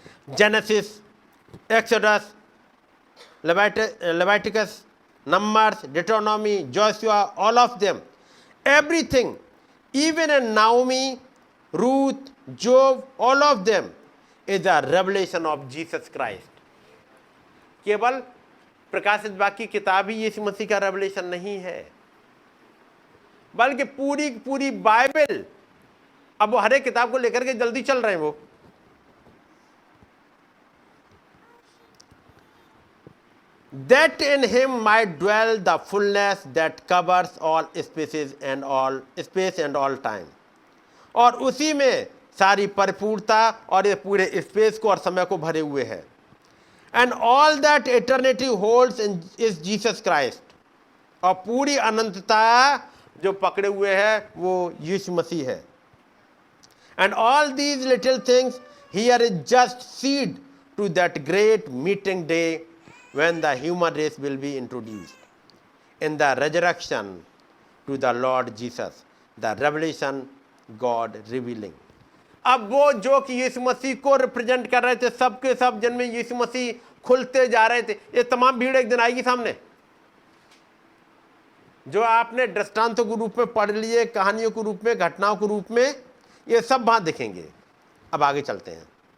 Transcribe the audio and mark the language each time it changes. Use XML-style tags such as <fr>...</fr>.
<en>Genesis, Exodus, Leviticus, Numbers, Deuteronomy, Joshua, all of them, everything, even in Naomi, Ruth, Job, all of them is a revelation of Jesus Christ.</en> <hi>केवल प्रकाशित वाक्य की किताब ही यीशु मसीह का revelation नहीं है, बल्कि पूरी पूरी बाइबल। अब वो हर एक किताब को लेकर के जल्दी चल रहे हैं वो।</hi> <en>That in him might dwell the fullness that covers all spaces and all space and all time।</en> <hi>और उसी में सारी परिपूर्णता और ये पूरे स्पेस को और समय को भरे हुए है।</hi> <en>And all that eternity holds in is Jesus Christ।</en> <hi>और पूरी अनंतता जो पकड़े हुए है वो यीशु मसीह है।</hi> <en>And all these little things here is just seed to that great meeting day when the human race will be introduced in the resurrection to the Lord Jesus, the revelation God revealing।</en> <hi>अब वो जो कि यीशु मसीह को represent कर रहे थे, सबके सब जिनमें यीशु मसीह खुलते जा रहे थे, ये तमाम भीड़ एक दिन आएगी सामने। जो आपने दृष्टांतों के रूप में पढ़ लिए, कहानियों के रूप में, घटनाओं के रूप में, ये सब वहां दिखेंगे। अब आगे चलते हैं।</hi>